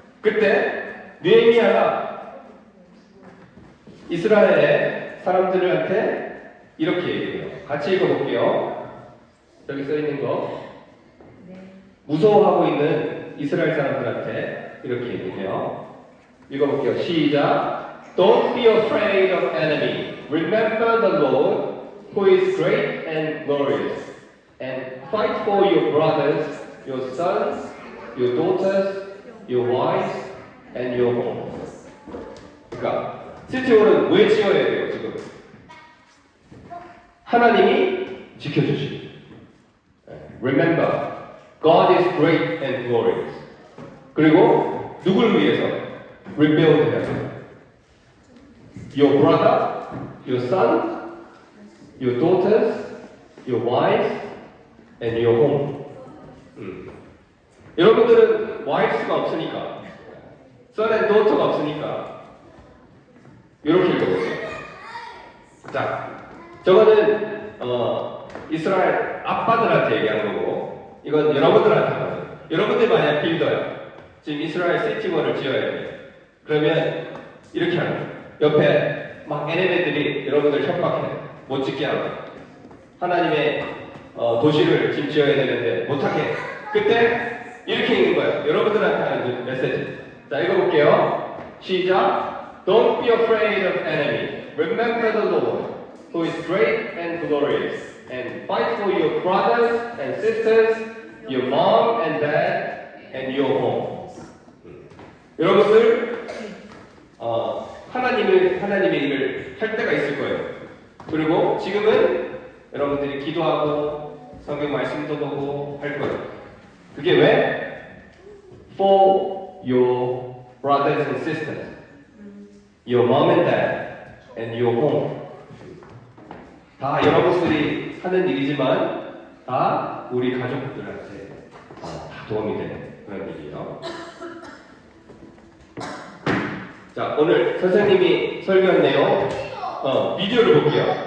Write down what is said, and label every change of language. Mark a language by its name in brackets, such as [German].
[Korean] 그때 느헤미야가 이스라엘의 사람들한테 이렇게 얘기해요. 같이 읽어볼게요. 여기 써있는 거. 무서워하고 있는 이스라엘 사람들한테 이렇게 얘기해요. 읽어볼게요. 시작. [English] Don't be afraid of enemy. Remember the Lord, who is great and glorious. And fight for your brothers, your sons, your daughters, your wives, and your homes. [Korean] 그러니까 시티홀은 왜 지어야 돼요 지금? 하나님이 지켜주시죠. [English] Remember, God is great and glorious. [Korean] 그리고 누굴 위해서? [English] Rebuild [Korean] 해야 돼요. [English] Your brother, your son, your daughters, your wives, and your home. [Korean] 여러분들은 [English] wives [Korean] 가 없으니까, [English] son and daughter [Korean] 가 없으니까 이렇게 읽어보세요. 자, 저거는 이스라엘 아빠들한테 얘기한 거고, 이건 여러분들한테 하거든요. 여러분들 만약 빌더야. 지금 이스라엘 시티원을 지어야 돼. 그러면 이렇게 하는 거예요. 옆에 막 얘네들이 여러분들 협박해. 못 짓게 하고. 하나님의 도시를 지금 지어야 되는데 못하게. 그때 이렇게 읽는 거예요. 여러분들한테 하는 메시지. 자, 읽어볼게요. 시작. [English] Don't be afraid of enemy. Remember the Lord, who is great and glorious. And fight for your brothers and sisters, your mom and dad, and your home. [Korean] 여러분들 하나님의 일을 할 때가 있을 거예요. 그리고 지금은 여러분들이 기도하고 성경 말씀도 보고 할 거예요. 그게 왜? [English] For your brothers and sisters, your mom and dad, and your home. [Korean] 다 여러분들이 하는 일이지만 다 우리 가족들한테 다 도움이 되는 그런 일이에요. 자, 오늘 선생님이 설교한 내용 비디오를 볼게요.